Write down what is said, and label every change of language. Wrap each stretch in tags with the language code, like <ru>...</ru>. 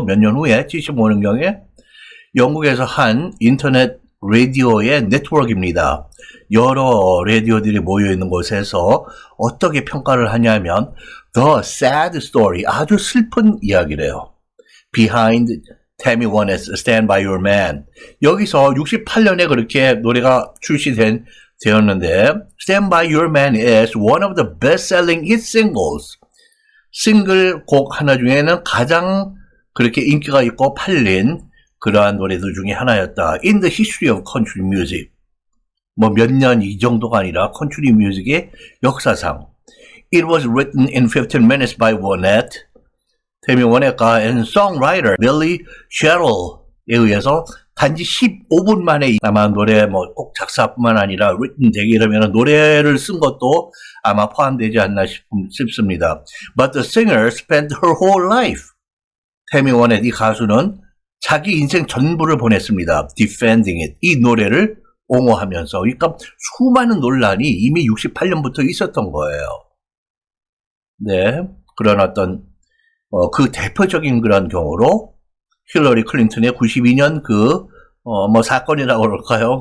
<ko>몇 년 후에 75년경에 영국에서 한 인터넷 라디오의 네트워크입니다. 여러 라디오들이 모여있는 곳에서 어떻게 평가를 하냐면 The Sad Story, 아주 슬픈 이야기래요.</ko> <en>Behind Tammy Wynette's Stand By Your Man.</en> <ko>여기서 68년에 그렇게 노래가 되었는데</ko> <en>Stand By Your Man is one of the best-selling hit singles.</en> <ko>싱글 곡 하나 중에는 가장 그렇게 인기가 있고 팔린 그러한 노래들 중에 하나였다.</ko> <en>In the history of country music.</en> <ko>뭐 몇 년 이 정도가 아니라 컨트리 뮤직의 역사상.</ko> <en>It was written in 15 minutes by Wynette.</en> <ko>태미 워넷과</ko> <en>and songwriter</en> <ko>Billy Sherrill에 의해서 단지 15분 만에 아마 노래 뭐 꼭 작사뿐만 아니라 written 되게 이러면 노래를 쓴 것도 아마 포함되지 않나 싶습니다.</ko> <en>But the singer spent her whole life.</en> <ko>태미 워넷 이 가수는 자기 인생 전부를 보냈습니다.</ko> <en>Defending it.</en> <ko>이 노래를 옹호하면서. 그러니까 수많은 논란이 이미 68년부터 있었던 거예요. 네. 그런 어떤 그 대표적인 그런 경우로 힐러리 클린턴의 92년 뭐 사건이라고 그럴까요?</ko>